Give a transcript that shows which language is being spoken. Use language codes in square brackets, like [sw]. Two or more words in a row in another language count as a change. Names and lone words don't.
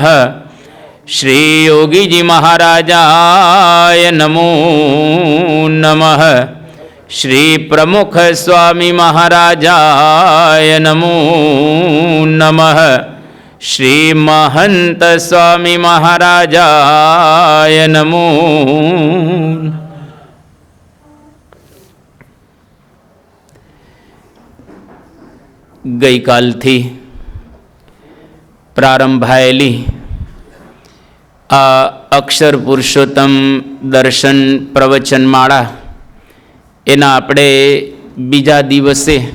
[sa] श्री योगी जी महाराजाय नमो नमः। श्री प्रमुख स्वामी महाराजाय नमो नमः। श्री महंत स्वामी महाराजाय नमो। [gu] ગઈકાલથી પ્રારંભાયેલી આ અક્ષર પુરુષોત્તમ દર્શન પ્રવચનમાળા એના આપણે બીજા દિવસે